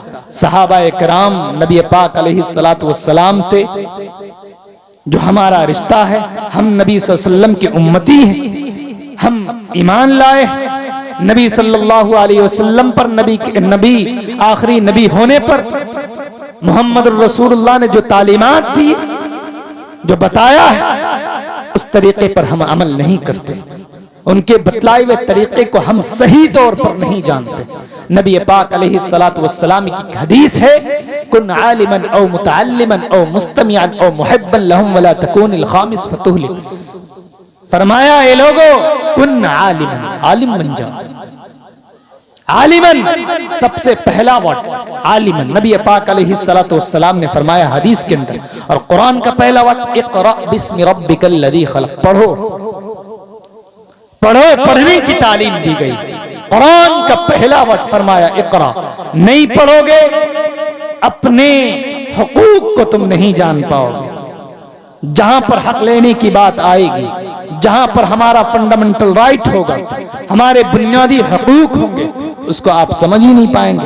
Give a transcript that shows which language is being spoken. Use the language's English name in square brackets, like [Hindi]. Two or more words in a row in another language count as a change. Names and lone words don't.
[Hindi] सहाबा इकराम नबी पाक [Arabic] عليه الصلاة والسلام [Hindi] से जो हमारा रिश्ता है, हम नबी [Arabic] صلى الله عليه وسلم [Hindi] की उम्मती हैं, हम ईमान लाए नबी [Arabic] صلى الله عليه وسلم [Hindi] पर, नबी आखिरी नबी होने पर मोहम्मद रसूलुल्लाह ने जो तालीमात दी, जो बताया है, उस तरीके पर हम अमल नहीं करते। उनके बतलाए हुए तरीके को हम सही तौर पर नहीं जानते। नबी पाक [Arabic] عليه الصلاة والسلام [Hindi] की हदीस है, [Arabic] كن عالما أو متعلما أو مستمعا أو محبا لهم ولا تكن الخامس فتهلك. [Hindi] फरमाया, ए लोगो, [Arabic] كن عالما, [Hindi] आलिम बन जाओ। आलिमन सबसे पहला वर्ड आलिमन नबी पाक [Arabic] عليه الصلاة والسلام [Hindi] ने फरमाया हदीस के अंदर, और कुरान का पहला वर्ड [Arabic] اقرأ باسم ربك الذي خلق. [Hindi] पढ़ो पढ़ो, पढ़ने की तालीम दी गई। कुरान का पहला वर्ड फरमाया इक़रा। नहीं पढ़ोगे अपने हुकूक को तुम नहीं जान पाओगे। जहां पर हक लेने की बात आएगी, जहां पर हमारा [English] fundamental right [Hindi] होगा, हमारे बुनियादी हकूक होंगे, उसको आप समझ ही नहीं पाएंगे।